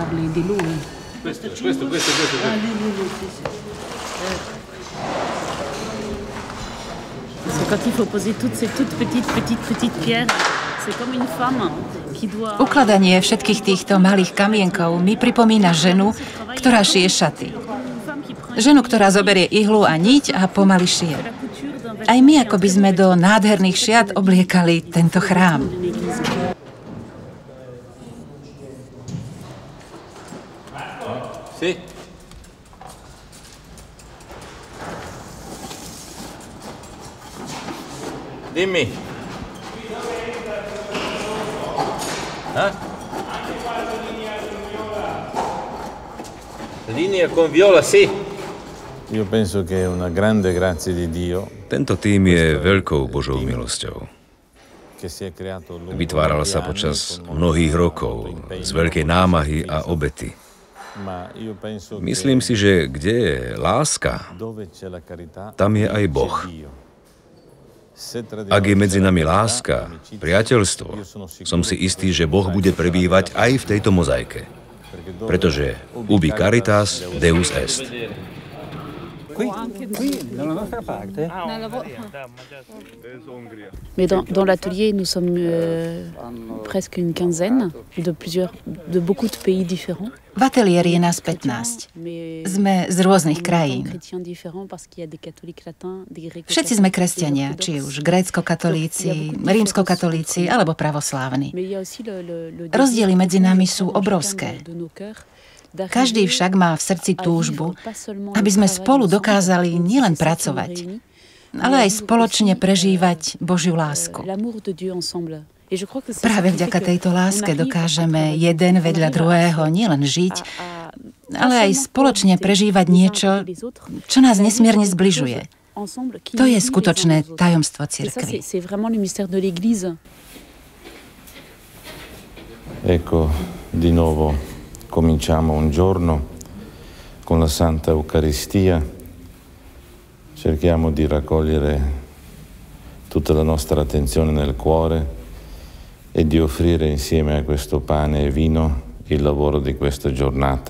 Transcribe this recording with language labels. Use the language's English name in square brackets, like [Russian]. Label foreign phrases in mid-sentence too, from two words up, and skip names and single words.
[Slovak] Ukladanie všetkých týchto malých kamienkov mi pripomína ženu, ktorá šije šaty. Ženu, ktorá zoberie ihlu a niť a pomaly šije. Aj my ako by sme do nádherných šiat obliekali tento chrám. [Italian] Dimmi. Linea con viola, sì. Io penso che è una grande grazia di Dio. [Slovak] Tento tým je veľkou Božou milosťou. Vytváral sa počas mnohých rokov z veľkej námahy a obety. Myslím si, že kde je láska, tam je aj Boh. Ak je medzi nami láska, priateľstvo, som si istý, že Boh bude prebývať aj v tejto mozaike. [Latin] Pretože ubi caritas, Deus est. [French] Mais dans l'atelier, nous sommes presque une quinzaine de beaucoup de pays différents. [Slovak] V ateliéri je nás 15. Sme z rôznych krajín. Všetci sme kresťania, či už grécko-katolíci, rímsko-katolíci alebo pravoslávni. Rozdiely medzi nami sú obrovské. Každý však má v srdci túžbu, aby sme spolu dokázali nielen pracovať, ale aj spoločne prežívať Božiu lásku. Práve vďaka tejto láske dokážeme jeden vedľa druhého nielen žiť, ale aj spoločne prežívať niečo, čo nás nesmierne zbližuje. To je skutočné tajomstvo cirkvi. [Italian] Ecco, di nuovo cominciamo un giorno con la Santa Eucaristia. Cerchiamo di raccogliere tutta la nostra attenzione nel cuore e di offrire insieme a questo pane e vino il lavoro di questa giornata.